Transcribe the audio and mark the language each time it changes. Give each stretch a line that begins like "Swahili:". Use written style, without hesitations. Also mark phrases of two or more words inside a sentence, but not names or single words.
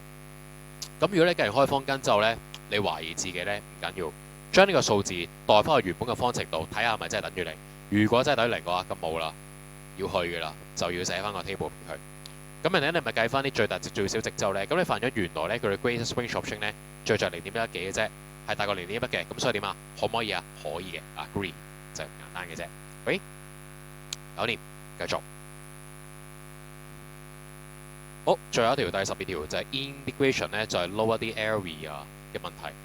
Cantonese: 咁如果你計完開方根之後咧，你懷疑自己咧唔緊要，將呢個數字代翻去原本嘅方程度，睇下係咪真係等於0。如果真係等於0嘅話，咁冇啦，要去嘅啦，就要寫翻個 table 俾佢。咁人哋你咪計翻啲最大值、最小值之後咧，咁你發現咗原來咧佢嘅
English: greatest range of change
Cantonese: 咧最在0.1幾嘅啫，係大過0.1嘅。咁所以點啊？可唔可以啊？可以嘅，agree 就係咁簡單嘅啫。喂，搞掂，繼續。好，最後一條第12條就係 integration 咧，就係 lower 啲 area 嘅問題。